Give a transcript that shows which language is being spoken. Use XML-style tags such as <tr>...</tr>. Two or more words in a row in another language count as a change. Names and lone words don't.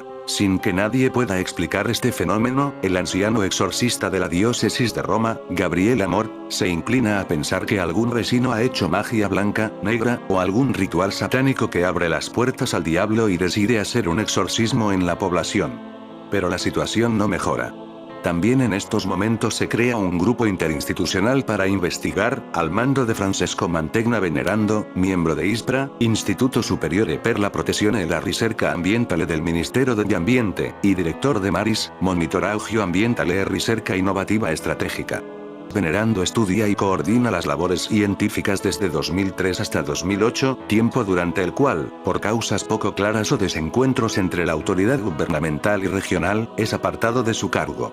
<es>Sin que nadie pueda explicar este fenómeno, el anciano exorcista de la diócesis de Roma, Gabriel Amor, se inclina a pensar que algún vecino ha hecho magia blanca, negra, o algún ritual satánico que abre las puertas al diablo y decide hacer un exorcismo en la población. Pero la situación no mejora. También en estos momentos se crea un grupo interinstitucional para investigar, al mando de Francesco Mantegna Venerando, miembro de ISPRA, Instituto Superiore per la Protezione e la Ricerca Ambientale del Ministero de Ambiente, y director de MARIS, Monitoraggio Ambientale e Ricerca Innovativa Estratégica. Venerando estudia y coordina las labores científicas desde 2003 hasta 2008, tiempo durante el cual, por causas poco claras o desencuentros entre la autoridad gubernamental y regional, es apartado de su cargo.</es>